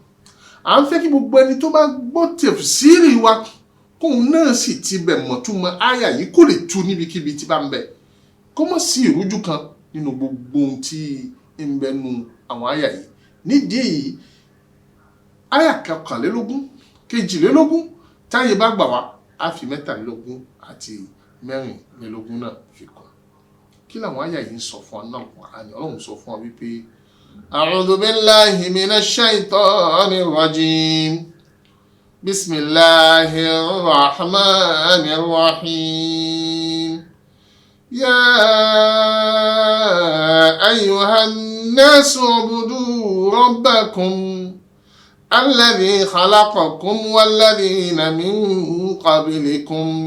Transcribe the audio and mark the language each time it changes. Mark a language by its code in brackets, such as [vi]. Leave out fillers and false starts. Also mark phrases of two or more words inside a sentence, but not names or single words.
[yo] À ń fẹ́ kí gbogbo ẹni tó bá gbọ́ tafsiri wa kóun náà sì ti bẹ̀ mọ̀túmọ̀ àyà yìí kó lè tú níbikíbi tí bá ń bẹ kó má sí ìrújú kan nínú gbogbo ohun tí ń bẹ nu àwọn àyà yìí. Nídìí èyí àyà 21 22 táyé bá gbà wá á fi 23 àti 24 náà fi kún. Kí làwọn àyà yìí ń sọ fún wa náà Kùránì Ọlọ́run sọ fún wa wípé [ar] أعوذ بالله من الشيطان الرجيم بسم الله الرحمن الرحيم يا أيها الناس اعبدوا ربكم الذي خلقكم والذين من قبلكم